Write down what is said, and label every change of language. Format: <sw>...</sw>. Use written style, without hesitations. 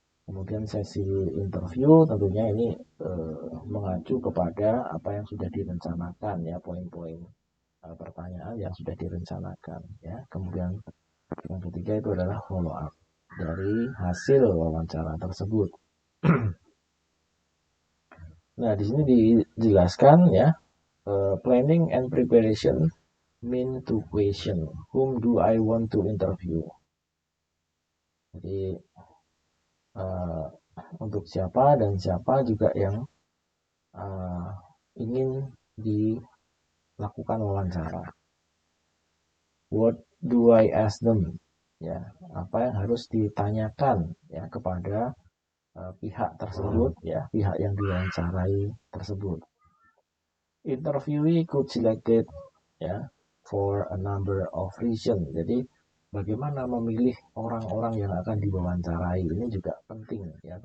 <id>Kemudian sesi interview tentunya ini mengacu kepada apa yang sudah direncanakan, ya, poin-poin pertanyaan yang sudah direncanakan, ya. Kemudian yang ketiga itu adalah follow up dari hasil wawancara tersebut. Nah, di sini dijelaskan, ya,</id> <en>planning and preparation mean to question whom do I want to interview. Jadi uh, untuk siapa dan siapa juga yang ingin</en> <id>lakukan wawancara.</id> <en>What do I ask them?</en> <id>Ya, apa yang harus ditanyakan ya kepada pihak tersebut, ya, pihak yang diwawancarai tersebut.</id> <en>Interviewee could selected ya for a number of reasons.</en> <id>Jadi bagaimana memilih orang-orang yang akan diwawancarai ini juga penting ya.</id>